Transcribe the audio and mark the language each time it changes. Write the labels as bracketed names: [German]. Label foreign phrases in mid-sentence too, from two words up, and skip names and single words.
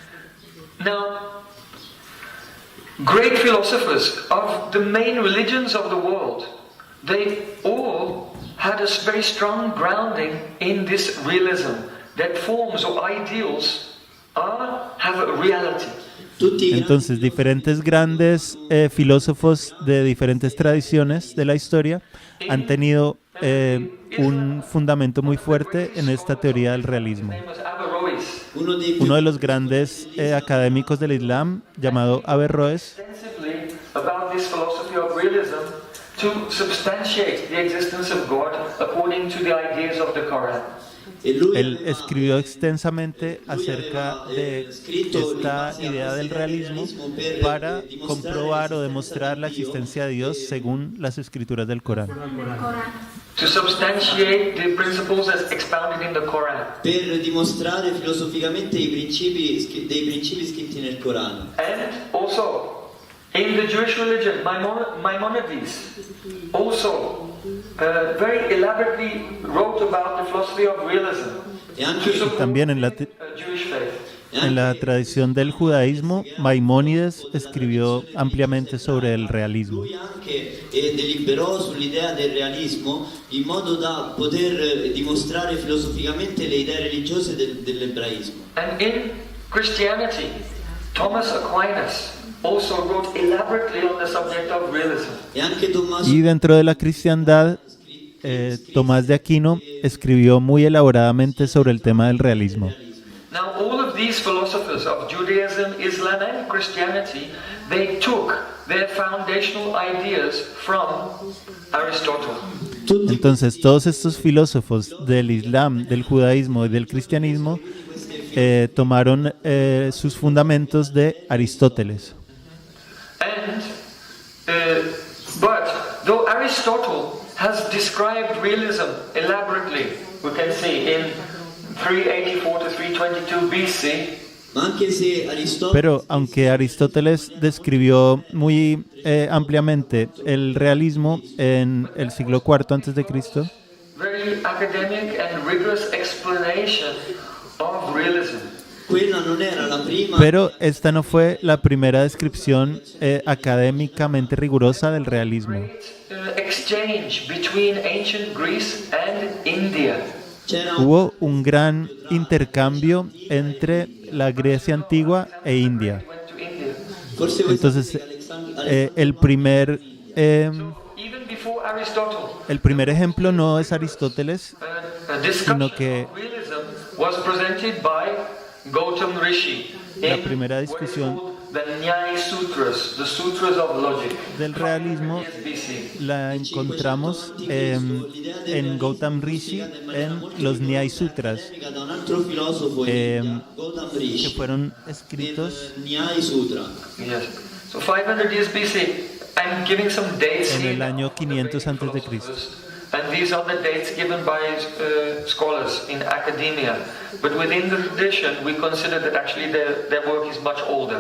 [English] Now, great philosophers of the main religions of the world, they all had a very strong grounding in this realism that forms or ideals have a reality. [Italian] Tutti i grandi [Spanish] Entonces diferentes grandes filósofos de diferentes tradiciones de la historia han tenido un fundamento muy fuerte en esta teoría del realismo. [English] Famous Averroes [Italian] uno dei più [Spanish] Uno de los grandes académicos del Islam, llamado Averroes, [English] extensively about this philosophy realism to substantiate the existence of God according to the ideas of the Quran. [Italian] E lui [Spanish] Él escribió extensamente acerca de esta idea del realismo para comprobar o demostrar la existencia de Dios según las escrituras del Corán. [English] To substantiate the principles as expounded in the Quran. [Italian] per dimostrare filosoficamente dei principi scritti nel Corano. [English] And also, in the Jewish religion, Maimonides also very elaborately wrote about the philosophy of realism [Italian] E anche, [English] to support [Spanish] También en la, [English] Jewish faith. [Spanish] en la tradición del judaísmo, Maimónides escribió ampliamente sobre el realismo. [Italian] lui anche deliberò sull'idea del realismo in modo da poter dimostrare filosoficamente le idee religiose dell'ebraismo. [English] And in Christianity, Thomas Aquinas also wrote elaborately on the subject of realism. [Italian] E anche Tommaso [Spanish] Y dentro de la cristiandad, Tomás de Aquino escribió muy elaboradamente sobre el tema del realismo. [English] Now, all of these philosophers of Judaism, Islam, and Christianity, they took their foundational ideas from Aristotle. [Italian] tutti [Spanish] Entonces, todos estos filósofos del Islam, del judaísmo y del cristianismo tomaron sus fundamentos de Aristóteles. [English] And, but though Aristotle has described realism elaborately, we can see in 384 to 322 BC, [Italian] ma anche se Aristotele [Spanish] Pero aunque Aristóteles describió muy ampliamente el realismo en el siglo IV antes de Cristo, [English] very academic and rigorous explanation of realism. [Italian] quella non era la prima [Spanish] pero esta no fue la primera descripción académicamente rigurosa del realismo. [English] Exchange between ancient Greece and India. [Italian] c'era [Spanish] Hubo un gran intercambio entre la Grecia antigua e India. [English] Went to India. [Italian] forse voi [Spanish] Entonces, [Italian] sapete che Alexander [English] Even before Aristotle, [Spanish] el primer ejemplo no es Aristóteles, [English] a discussion [Spanish] sino que [English] of realism was presented by Gautam Rishi [Spanish] la [English] in [Spanish] primera [English] what is [Spanish] discusión [English] called the Nyaya Sutras, the Sutras of Logic. [Spanish] del realismo [English] BC. [Spanish] la encontramos en Gautam Rishi, en los Nyaya Sutras, [Italian] da un altro filosofo Gautam [Spanish] que [Italian] Rishi [Spanish] fueron escritos [Italian] nel Nyaya Sutra. [English] Yes. So 500 years BC. I'm giving some dates [Spanish] en [English] here. [Spanish] el año 500 antes de Cristo. [English] And these are the dates given by scholars in academia. But within the tradition, we consider that actually their work is much older.